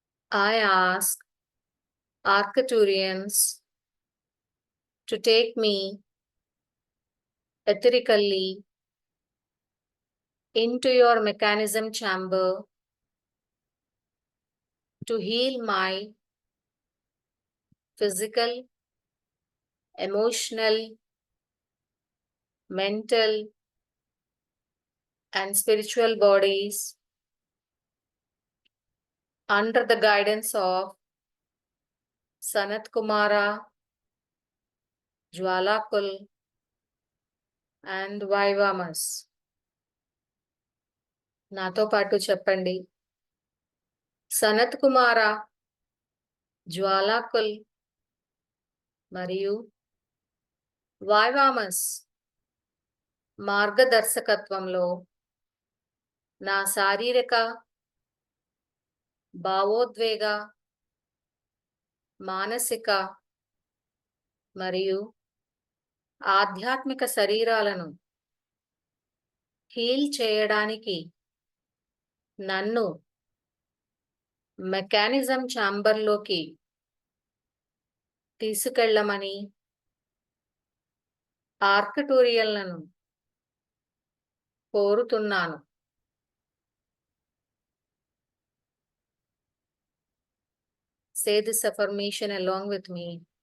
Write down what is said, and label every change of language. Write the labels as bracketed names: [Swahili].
[English] I ask Arcturians to take me etherically into your mechanism chamber to heal my physical, emotional, mental, and spiritual bodies under the guidance of Sanat Kumara, Jwalakul, and Vaivamas. [Telugu] నాతో పాటు చెప్పండి. సనత్ కుమార, జ్వాలాకుల్ మరియు వైవామస్ మార్గదర్శకత్వంలో నా శారీరక, భావోద్వేగ, మానసిక మరియు ఆధ్యాత్మిక శరీరాలను హీల్ చేయడానికి నన్ను మెకానిజం ఛాంబర్లోకి తీసుకెళ్ళమని ఆర్క్టూరియన్లను కోరుతున్నాను. [English] Say this affirmation along with me.